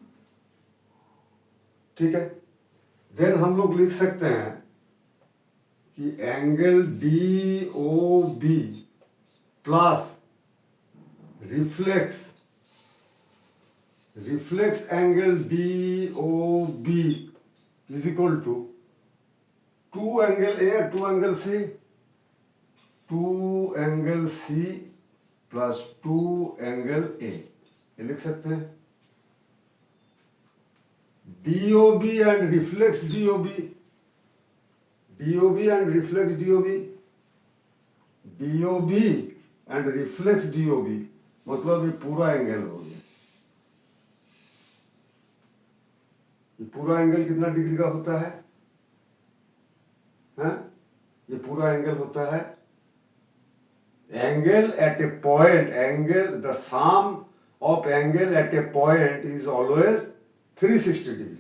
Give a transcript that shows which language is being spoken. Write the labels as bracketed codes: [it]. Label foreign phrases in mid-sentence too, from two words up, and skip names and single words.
[hi] ठीक है, देन हम लोग लिख सकते हैं कि [en] angle DOB plus reflex angle DOB is equal to 2 angle A, 2 angle C, 2 angle C plus 2 angle A, [hi] ये लिख सकते हैं। [en] DOB and reflex DOB, DOB and reflex DOB, DOB and reflex DOB, [hi] मतलब ये पूरा एंगल हो गया। ये पूरा एंगल कितना डिग्री का होता है? हाँ? ये पूरा एंगल होता है [en] angle at a point, angle the sum of angle at a point is always 360 degree.